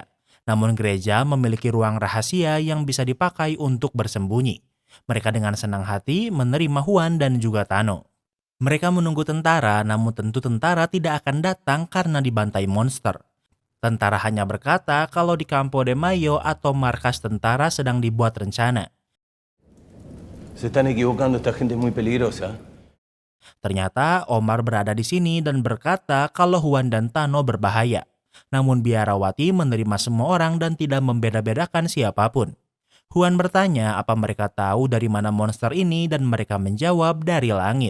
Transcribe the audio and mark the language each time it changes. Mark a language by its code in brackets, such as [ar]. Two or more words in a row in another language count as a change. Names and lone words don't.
[id] Namun gereja memiliki ruang rahasia yang bisa dipakai untuk bersembunyi. Mereka dengan senang hati menerima Juan dan juga Tano. Mereka menunggu tentara, namun tentu tentara tidak akan datang karena dibantai monster. Tentara hanya berkata kalau di Campo de Mayo atau markas tentara sedang dibuat rencana. [es] Se están equivocando, esta gente es muy peligrosa. [id] Ternyata Omar berada di sini dan berkata kalau Juan dan Tano berbahaya. Namun biarawati menerima semua orang dan tidak membeda-bedakan siapapun. Juan bertanya apa mereka tahu dari mana monster ini dan mereka menjawab dari langit.